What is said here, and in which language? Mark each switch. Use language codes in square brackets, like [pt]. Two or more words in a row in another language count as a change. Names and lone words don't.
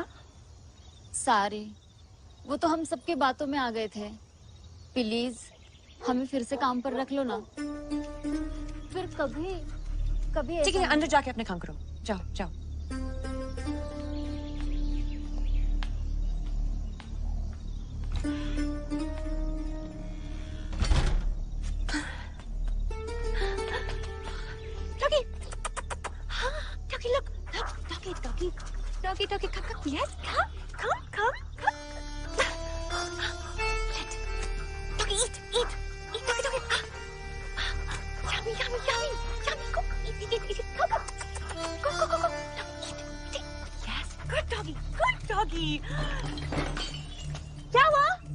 [hi] सारे वो तो हम सबके बातों में आ गए थे। प्लीज हमें फिर से काम पर रख लो ना। फिर कभी कभी ठीक है, अंदर जाके अपने काम करो। जाओ जाओ। Doggy! [en] Doggy, look! Look! Doggy, doggy! Doggy, doggy, come, come! Yes, come! Come, come, come! Let. Doggy, eat! Eat! Eat, doggy, doggy! Yummy, yummy, yummy! Yummy! Go! Eat, eat, eat, eat! Go, go! Go, go, go, go! No, eat! Eat! Yes! Good doggy! Good doggy! [hi] क्या हुआ?